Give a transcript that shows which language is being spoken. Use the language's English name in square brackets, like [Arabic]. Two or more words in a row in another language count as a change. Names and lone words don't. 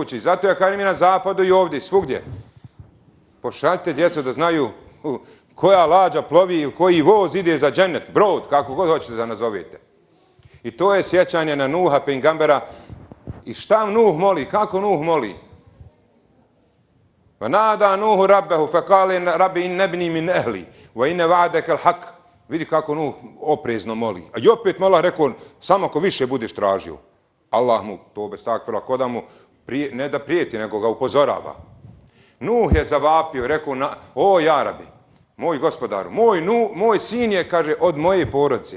[Bosnian] I zato ja kažem i na zapadu i ovdje, svugdje. Pošaljite djecu da znaju koja lađa plovi ili koji voz ide za džennet, brod, kako god hoćete da nazovete. I to je sjećanje na Nuha, pejgambera. I šta Nuh moli, kako Nuh moli? [Arabic] نادى نوح ربه فقال رب إن ابني من أهلي وإن وعدك الحق. [Bosnian] Vidi kako Nuh oprezno moli. A i opet mu Allah rekao, samo ako više budeš tražio. Allah mu to bez takvila koda mu ne da prijeti, nego ga upozorava. Nuh je zavapio, rekao, o jarabi, moj gospodaru, moj sin je, kaže, od moje porodice.